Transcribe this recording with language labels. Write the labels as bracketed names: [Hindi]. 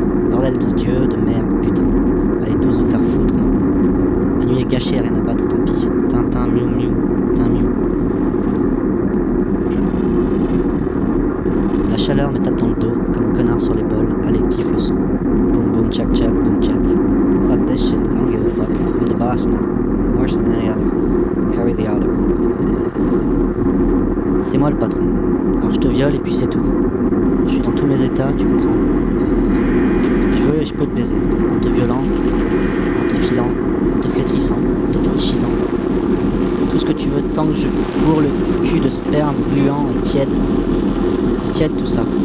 [French] Bordel de dieu, de merde, putain. Allez tous vous faire foutre maintenant. La nuit est gâchée, rien à battre, tant pis. Tintin, miou miou, tin miou. La chaleur me tape dans le dos, comme un connard sur l'épaule. Allez, kiffe le son. Boum boum, tchac tchac, boum tchac. [English] Fuck this shit, I don't give a fuck. I'm the boss now, I'm worse than any other. Harry the Otter. [French] C'est moi le patron. Alors je te viole et puis c'est tout. Je suis dans tous mes états, tu comprends. Je veux et je peux te baiser. En te violant, en te filant, en te flétrissant, en te fétichisant. Tout ce que tu veux tant que je bourre le cul de sperme gluant et tiède. C'est tiède tout ça.